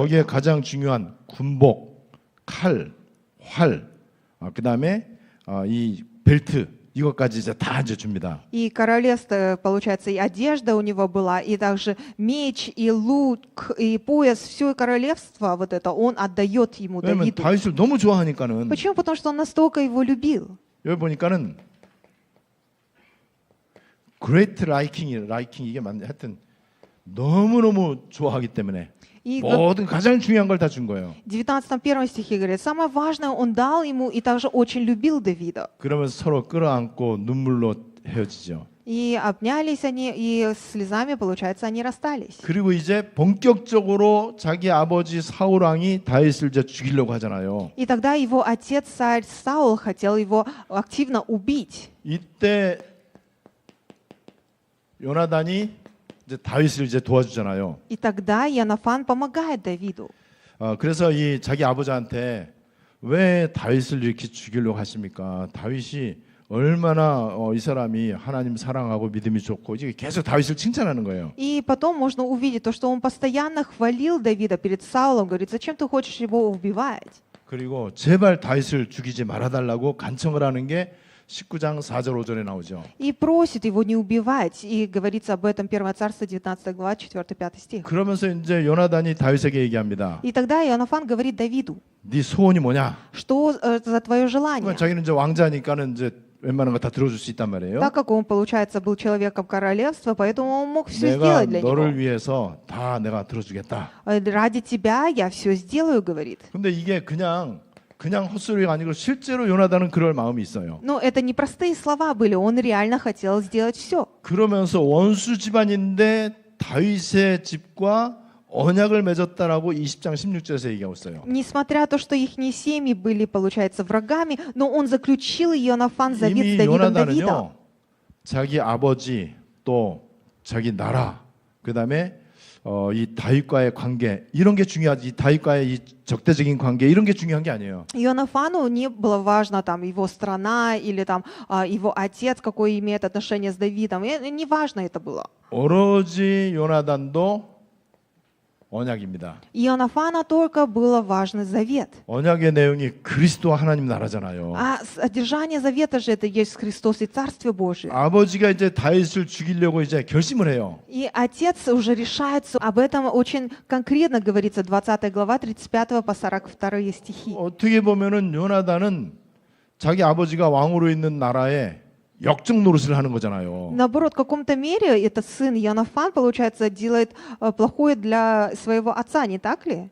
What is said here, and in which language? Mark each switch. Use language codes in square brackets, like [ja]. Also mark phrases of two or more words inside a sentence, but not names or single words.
[ko] 거기에 가장 중요한 군복, 칼, 활, 그다음에 이 벨트 이것까지 이제 다 이제 줍니다. [ru] И королевство, получается, и одежда у него была, и также меч, и лук, и пояс, все королевство вот это он отдает ему, [ko] 왜냐면 [ru] Давиду. [ko] 다윗을 너무 좋아하니까는. [ru] Почему? Потому что он настолько его любил. [ko] 여기 보니까는 [en] great liking [ko] 이게 맞네. 하여튼 너무너무 좋아하기 때문에 [ru] И [ko] 모든 가장 중요한 걸 다 준 거예요. [ru] в 19 стихе говорит, самое важное он дал ему и также очень любил Давида. [ko] 그러면서 서로 끌어안고 눈물로 헤어지죠. [ru] И обнялись они, и слезами, получается, они расстались. [ko] 그리고 이제 본격적으로 자기 아버지 사울 왕이 다윗을 이제 죽이려고 하잖아요. [ru] И тогда его отец, царь Саул, хотел его активно убить. [ko] 이때 요나단이 이제 다윗을 이제 도와주잖아요. [ru] И тогда Иоаннафан помогает Давиду. [ko] 그래서 이 자기 아버지한테 왜 다윗을 이렇게 죽이려고 하십니까? 다윗이 얼마나 이 사람이 하나님 사랑하고 믿음이 좋고 이제 계속 다윗을 칭찬하는 거예요. [ru] И потом можно увидеть то, что он постоянно хвалил Давида перед Саулом, говорит, зачем ты хочешь его убивать? [ko] 그리고 제발 다윗을 죽이지 말아달라고 간청을 하는 게 19장 4절 5절에 나오죠. [ru] И просит его не убивать. И говорится об этом 1 Царство, 19 глава, 4-5 стих. [ko] 그러면서 이제 요나단이 다윗에게 얘기합니다. [ru] И тогда Иоаннафан говорит Давиду, [ko] 네 소원이 뭐냐? [ru] что за твое желание? [ko] 그러니까 자기는 이제 왕자니까는 이제 웬만한 거 다 들어줄 수 있단 말이에요. [ru] Так как он, получается, был человеком королевства, поэтому он мог все [ko] 내가 [ru] сделать для [ko] 너를 [ru] него. [ko] 위해서 다 내가 들어주겠다. [ru] Ради тебя я все сделаю, говорит. [ko] 근데 이게 그냥 헛소리가 아니고 실제로 요나단은 그럴 마음이 있어요. [ru] Но это не простые слова были, он реально хотел сделать все. [ko] 그러면서 원수 집안인데 다윗의 집과 언약을 맺었다라고 20장 16절에서 얘기하고 있어요. [ru] Несмотря на то, что их семьи были, получается, врагами, но он заключил Иоаннафан завет [ko] 이미 [ru] с Давидом Давида. [ko] 요나단은요, 자기 아버지 또 자기 나라, 그 다음에 이 다윗과의 관계 이런 게 중요하지. 다윗과의 이 적대적인 관계 이런 게 중요한 게 아니에요. [ru] Иоаннафану не было важно там его страна или там его отец, какое имеет отношение с Давидом. Не важно это было. [ko] 오로지 요나단도 언약입니다. [ru] Иоаннафана только было важно завет. [ko] 언약의 내용이 그리스도와 하나님 나라잖아요. [ru] А содержание завета же это есть Христос и Царствие Божие. [ko] 아버지가 이제 다윗을 죽이려고 이제 결심을 해요. [ru] И отец уже решается, об этом очень конкретно говорится, 20 глава, 35 по 42 стихи. [ko] 어떻게 보면은 요나단은 자기 아버지가 왕으로 있는 나라에 역적 노릇을 하는 거잖아요. [ru] Наоборот, в каком-то мере этот сын Иоаннафан, получается, делает плохое для своего отца, не так ли?